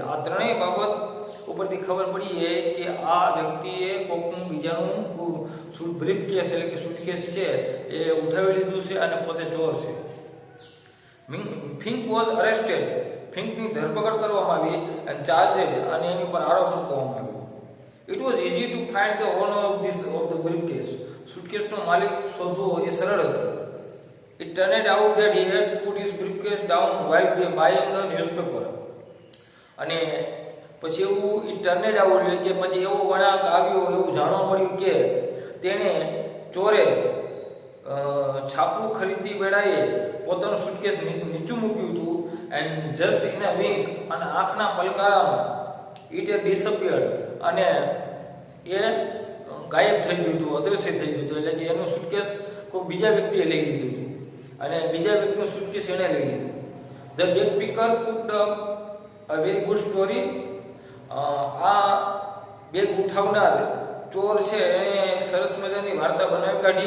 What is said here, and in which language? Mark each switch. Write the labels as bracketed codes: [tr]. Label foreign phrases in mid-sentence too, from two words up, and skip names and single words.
[gu] આ ત્રણેય બાબત ઉપરથી ખબર પડી કે આ વ્યક્તિએ કોકનું બીજાનું બ્રીફકેસ એટલે કે સુટકેસ છે એ ઉઠાવી લીધું છે અને પોતે ચોર છે. [en] Fink was arrested, [gu] ફિંકની ધરપકડ કરવામાં આવી અને ચાર્જેડ અને એની પર આરોપ મૂકવામાં આવ્યો. [en] It was easy to find the owner of the briefcase, [gu] સુટકેસનો માલિક શોધવો એ સરળ હતો. [en] It turned out that he had put his briefcase down while buying a newspaper. [gu] અને પછી એવું [en] it turned out [gu] એટલે કે પછી એવો વળાંક આવ્યો, એવું જાણવા મળ્યું કે તેણે ચોરે છાપું ખરીદી વેળાએ પોતાનું સુટકેસ નીચું મૂક્યું હતું. [en] and just in a wink, [gu] અને આંખના પલકારામાં [en] it had disappeared, [gu] અને એ ગાયબ થઈ ગયું હતું, અદૃશ્ય થઈ ગયું હતું. એટલે કે એનું સુટકેસ કોઈ બીજા વ્યક્તિએ લઈ લીધું હતું અને બીજા વ્યક્તિનું સુટકેસ એણે લઈ લીધું. [en] The bag picker put a very good story. [gu] આ બેગ ઉઠાવનાર ચોર છે એણે એક સરસ મજાની વાર્તા બનાવી કાઢી.